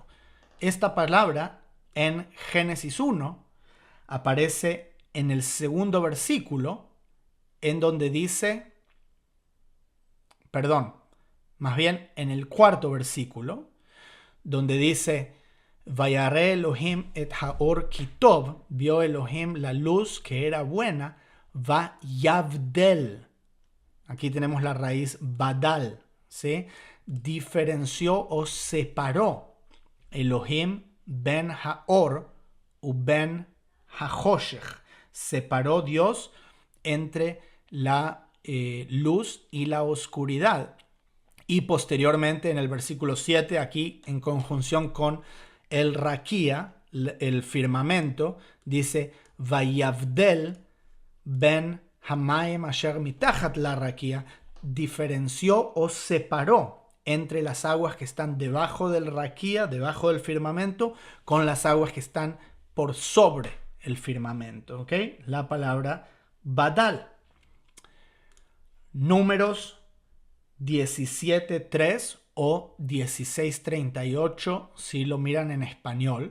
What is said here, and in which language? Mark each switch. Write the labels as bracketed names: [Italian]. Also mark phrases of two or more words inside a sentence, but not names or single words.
[Spanish] Esta palabra en Génesis 1 aparece en el segundo versículo, en donde dice, más bien en el cuarto versículo, donde dice: [Hebrew] וירא אלהים את האור כי טוב, [Spanish] vio Elohim la luz que era buena, [Hebrew] ויבדל. [Spanish] Aquí tenemos la raíz badal, ¿sí? Diferenció o separó Elohim [Hebrew] בין האור ובין החושך. [Spanish] Separó Dios entre la luz y la oscuridad. Y posteriormente en el versículo 7, aquí en conjunción con el raquía, el firmamento, dice [Hebrew] ויבדל בין המים אשר מתחת לרקיע, [Spanish] diferenció o separó entre las aguas que están debajo del raquía, debajo del firmamento, con las aguas que están por sobre el firmamento. ¿Ok? La palabra badal. Números 17.3 o 16.38, si lo miran en español.